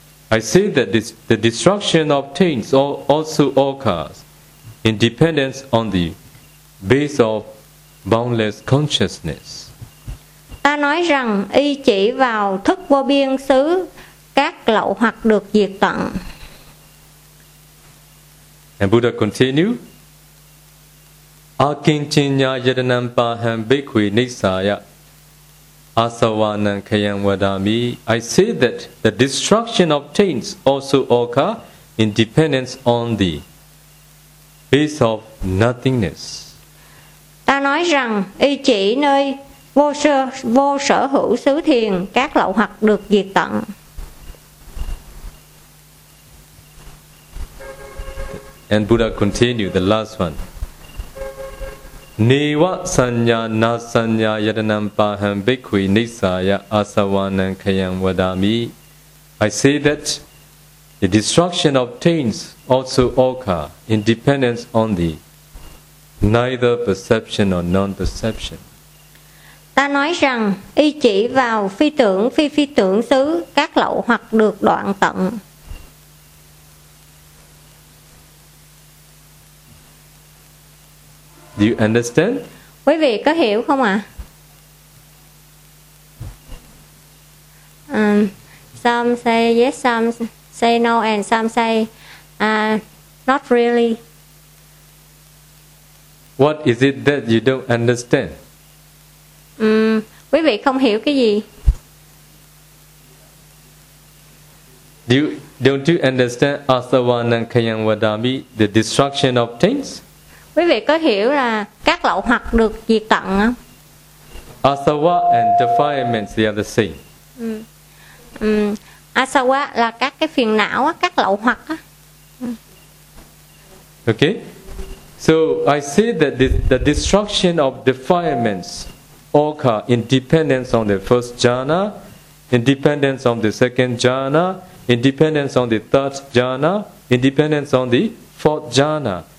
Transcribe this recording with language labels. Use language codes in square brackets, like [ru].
[en] I say that the destruction of taints also occurs in dependence on the base of boundless consciousness. [vi] Ta nói rằng y chỉ vào thức vô biên xứ các lậu hoặc được diệt tận. [en] And Buddha continued, [pi] Akinchinya yadanam paham bhikkhu nisaya asavanam khayam vadami. [en] I say that the destruction of taints also occur in dependence on the base of nothingness. [vi] Ta nói rằng y chỉ nơi vô sở hữu xứ thiền các lậu hoặc được diệt tận. [en] And Buddha continued, the last one. [pi] Neva sanya na sanya yadanam paham bhikkhu nisaya asavanam khayam vadami. [en] I say that the destruction of taints also occur in dependence on the neither perception nor non-perception. [vi] Ta nói rằng y chỉ vào phi tưởng phi phi tưởng xứ các lậu hoặc được đoạn tận. [en] Do you understand? [vi] Quý vị có hiểu không ạ? À? [en] Some say yes, some say no, and some say not really. What is it that you don't understand? [vi] Quý vị không hiểu cái gì? [en] Don't you understand [pi] asavanam khayam vadami, [en] the destruction of things? [vi] Quý vị có hiểu là các lậu hoặc được diệt tận không? [en] Asava and defilements, they are the same. [vi] Asava là các cái phiền não, các lậu hoặc. [en] Okay. So I say that the destruction of defilements occur in dependence on the first jhana, in dependence on the second jhana, in dependence on the third jhana, in dependence on the fourth jhana.